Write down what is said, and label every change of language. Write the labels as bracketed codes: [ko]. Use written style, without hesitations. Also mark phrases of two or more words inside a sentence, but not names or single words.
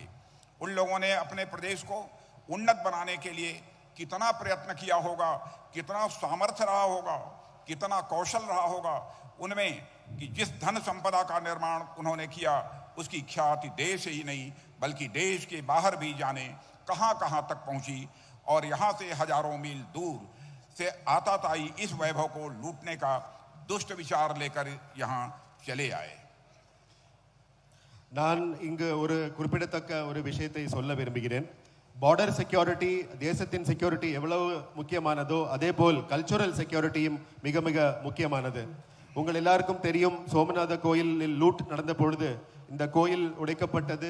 [hi] उन लोगों ने अपने प्रदेश को उन्नत बनाने के लिए कितना प्रयत्न किया होगा, कितना सामर्थ्य रहा होगा, कितना कौशल रहा होगा उनमें, कि जिस धन संपदा का निर्माण उन्होंने किया उसकी ख्याति देश ही नहीं बल्कि देश के बाहर भी जाने कहां कहां तक पहुंची, और यहां से हजारों मील दूर से आताताई इस वैभव को लूटने का दुष्ट विचार लेकर यहां चले आए। [ta] நான் இங்கு ஒரு குறிப்பிடத்தக்க ஒரு விஷயத்தை சொல்ல விரும்புகிறேன். [en] border security, [ta] தேசத்தின் செக்யூரிட்டி எவ்வளவு முக்கியமானதோ அதேபோல் [en] cultural security-um [ta] மிக மிக முக்கியமானது. உங்கள் எல்லாருக்கும் தெரியும், சோமநாத கோயிலில் லூட் நடந்த பொழுது இந்த கோயில் உடைக்கப்பட்டது.